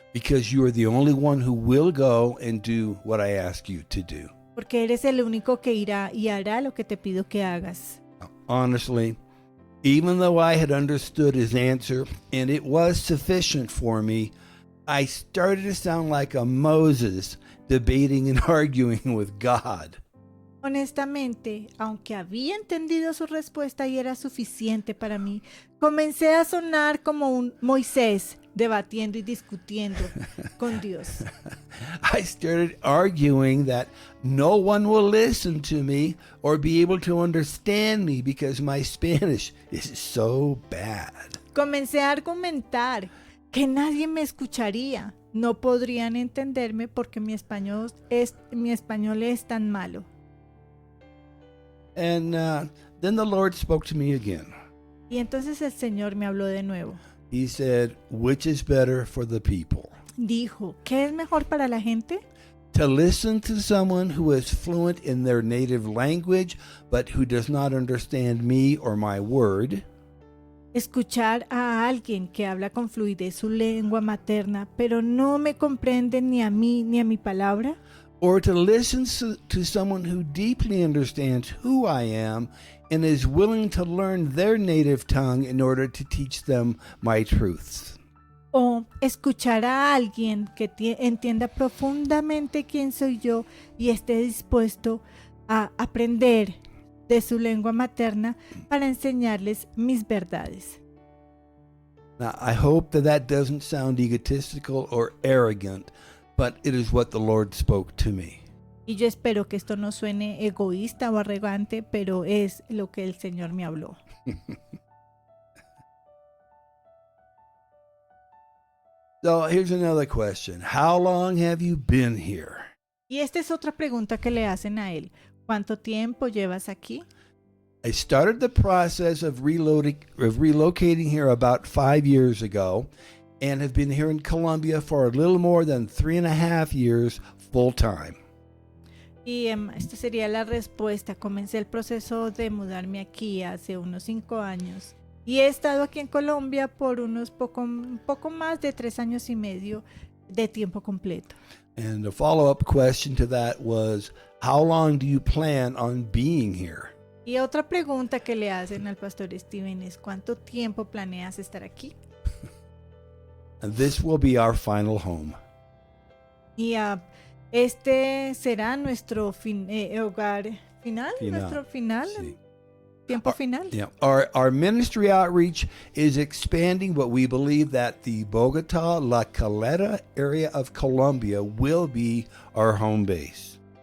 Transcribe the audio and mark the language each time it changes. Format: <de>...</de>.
<en>Because you are the only one who will go and do what I ask you to do.</en> <es>Porque eres el único que irá y hará lo que te pido que hagas.</es> <en>Honestly, even though I had understood his answer and it was sufficient for me, I started to sound like a Moses debating and arguing with God.</en> <es>Honestamente, aunque había entendido su respuesta y era suficiente para mí, comencé a sonar como un Moisés debatiendo y discutiendo con Dios.</es> <en>I started arguing that no one will listen to me or be able to understand me because my Spanish is so bad.</en> <es>Comencé a argumentar que nadie me escucharía, no podrían entenderme porque mi español es tan malo.</es> <en>And then the Lord spoke to me again.</en> <es>Y entonces el Señor me habló de nuevo.</es> <en>He said, "Which is better for the people?</en> <es>Dijo, ¿qué es mejor para la gente?</es> <en>To listen to someone who is fluent in their native language, but who does not understand me or my word,</en> <es>Escuchar a alguien que habla con fluidez su lengua materna, pero no me comprende ni a mí ni a mi palabra?</es> <en>or to listen to someone who deeply understands who I am and is willing to learn their native tongue in order to teach them my truths."</en> <es>O escuchar a alguien que entienda profundamente quién soy yo y esté dispuesto a aprender de su lengua materna para enseñarles mis verdades.</es> <en>Now, I hope that doesn't sound egotistical or arrogant, but it is what the Lord spoke to me.</en> <es>Y yo espero que esto no suene egoísta o arrogante, pero es lo que el Señor me habló.</es> <en>So here's another question. How long have you been here?</en> <es>Y esta es otra pregunta que le hacen a él. ¿Cuánto tiempo llevas aquí?</es> <en>I started the process of relocating here about 5 years ago and have been here in Colombia for a little more than 3.5 years full time.</en> <es>Y esta sería la respuesta. Comencé el proceso de mudarme aquí hace unos 5 años. Y he estado aquí en Colombia por un poco más de 3 años y medio de tiempo completo.</es> <en>And the follow-up question to that was, how long do you plan on being here?</en> <es>Y otra pregunta que le hacen al pastor Steven es, ¿cuánto tiempo planeas estar aquí?</es> <en>And this will be our final home.</en> <es>Y este será nuestro hogar final, nuestro final, Sí. tiempo final.</es> <en>Yeah, our ministry outreach is expanding, but we believe that the Bogota, La Calera area of Colombia will be our home base.</en>